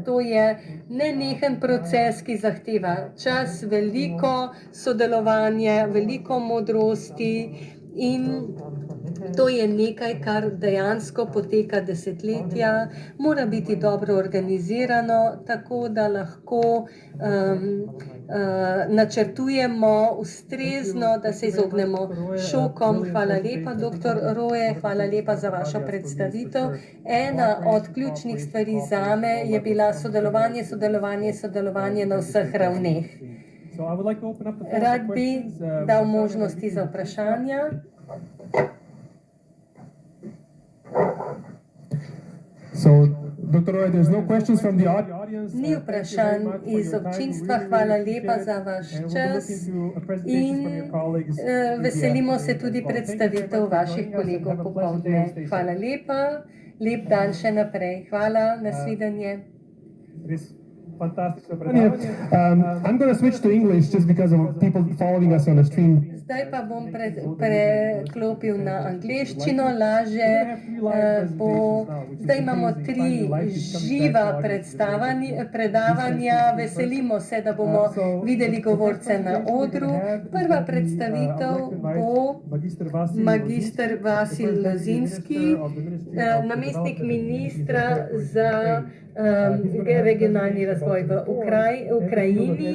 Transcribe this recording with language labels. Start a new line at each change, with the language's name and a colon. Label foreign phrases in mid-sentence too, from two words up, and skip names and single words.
Slovenian: To je nenehen proces, ki zahteva čas, veliko sodelovanja, veliko modrosti in to je nekaj, kar dejansko poteka desetletja, mora biti dobro organizirano, tako da lahko načrtujemo ustrezno, da se izognemo šokom. Hvala lepa, dr. Roje, hvala lepa za vašo predstavitev. Ena od ključnih stvari zame je bila sodelovanje na vseh ravneh. Rad bi dal možnosti za vprašanja.
English: So, Dr. Roy, there's no questions from the audience.
Slovenian: Ni vprašanj iz občinstva, hvala lepa za vaš čas in veselimo se tudi predstavitev vaših kolegov popovdne. Hvala lepa, lep dan še naprej. Hvala, nasvidenje.
English: I'm going to switch to English just because of people following us on the stream.
Slovenian: Zdaj pa bom preklopil na angleščino, laže bo. Zdaj imamo 3 živa predavanja. Veselimo se, da bomo videli govorce na odru. Prva predstavitev bo magister Vasil Lozinski, namestnik ministra za regionalni razvoj v Ukrajini.